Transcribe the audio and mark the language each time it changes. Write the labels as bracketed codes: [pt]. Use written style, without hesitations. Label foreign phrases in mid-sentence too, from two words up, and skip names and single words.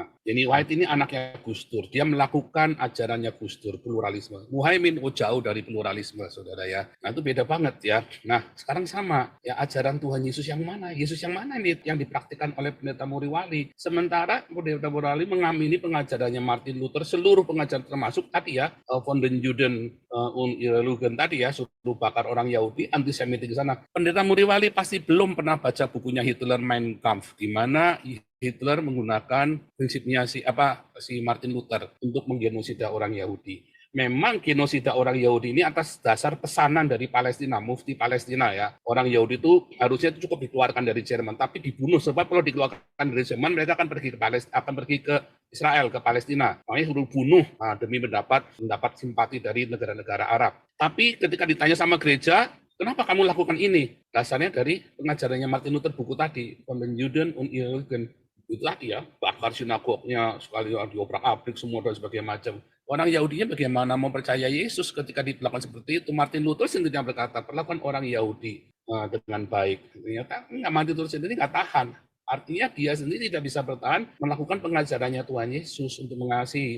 [id] Yeni Wahid ini anaknya Gus Dur. Dia melakukan ajarannya Gus Dur, pluralisme. Muhaimin jauh dari pluralisme, saudara ya. Nah itu beda banget ya. Nah sekarang sama. Ya ajaran Tuhan Yesus yang mana? Yesus yang mana ini yang dipraktikkan oleh Pendeta Muriwali? Sementara Pendeta Muriwali mengamini pengajarannya Martin Luther, seluruh pengajaran termasuk tadi ya, von den Juden und ihre Lügen tadi ya, suruh bakar orang Yahudi, antisemitik di sana. Pendeta Muriwali pasti belum pernah baca bukunya Hitler Mein Kampf, di mana Hitler menggunakan prinsipnya si Martin Luther untuk menggenosida orang Yahudi. Memang genosida orang Yahudi ini atas dasar pesanan dari Palestina, mufti Palestina ya. Orang Yahudi itu harusnya itu cukup dikeluarkan dari Jerman, tapi dibunuh sebab kalau dikeluarkan dari Jerman mereka akan pergi ke Israel, ke Palestina. Makanya suruh bunuh demi mendapat simpati dari negara-negara Arab. Tapi ketika ditanya sama gereja, kenapa kamu lakukan ini? Dasarnya dari pengajarannya Martin Luther, buku tadi, von den Juden und ihre Lügen. Itu tadi ya, bakar sinagognya, sekali diobrak-abrik semua dan sebagainya macam. Orang Yahudinya bagaimana mau percaya Yesus ketika dilakukan seperti itu? Martin Luther sendiri yang berkata, perlakukan orang Yahudi dengan baik. Ternyata Martin Luther sendiri nggak tahan. Artinya dia sendiri tidak bisa bertahan melakukan pengajarannya Tuhan Yesus untuk mengasihi.